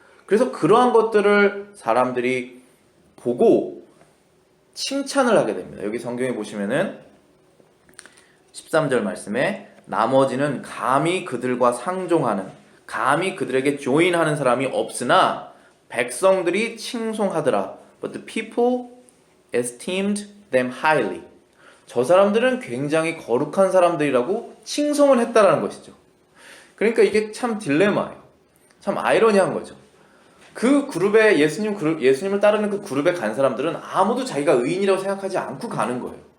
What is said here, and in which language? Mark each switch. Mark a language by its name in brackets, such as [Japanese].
[Korean] 그래서 그러한 것들을 사람들이 보고 칭찬을 하게 됩니다. 여기 성경에 보시면은 13절 말씀에 나머지는 감히 그들과 상종하는, 감히 그들에게 조인하는 사람이 없으나 백성들이 칭송하더라. [English] But the people esteemed them highly. [Korean] 저 사람들은 굉장히 거룩한 사람들이라고 칭송을 했다라는 것이죠. 그러니까 이게 참 딜레마예요. 참 아이러니한 거죠. 그 그룹에 예수님을 따르는 그 그룹에 간 사람들은 아무도 자기가 의인이라고 생각하지 않고 가는 거예요.